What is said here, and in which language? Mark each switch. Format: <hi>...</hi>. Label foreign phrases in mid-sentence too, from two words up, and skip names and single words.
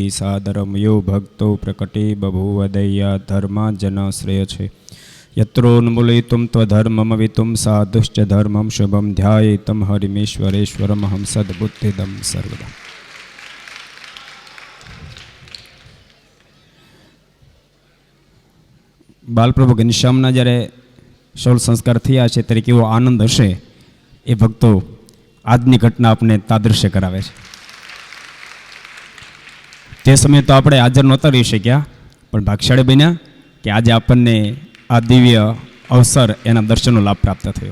<sa>सादरम यो भक्तो प्रकटे बभूव दय्या धर्मा जनाश्रय छे यत्रोन्मूलयितुं त्वधर्ममवितुं साधुश्च धर्मं शुभं ध्यायेतं हरिमेश्वरेश्वरमहं सद्बुद्धिदं सर्वदा.</sa> <gu>બાલપ્રભુ ઘનશ્યામના જ્યારે શૌલ સંસ્કાર થયા છે ત્યારે કેવો આનંદ હશે એ ભક્તો આજની ઘટના આપણે તાદૃશ્ય કરાવે છે. તે સમયે તો આપણે હાજર નહોતા રહી શક્યા, પણ ભાગ્યશાળી બન્યા કે આજે આપણને આ દિવ્ય અવસર એના દર્શનનો લાભ પ્રાપ્ત થયો.</gu>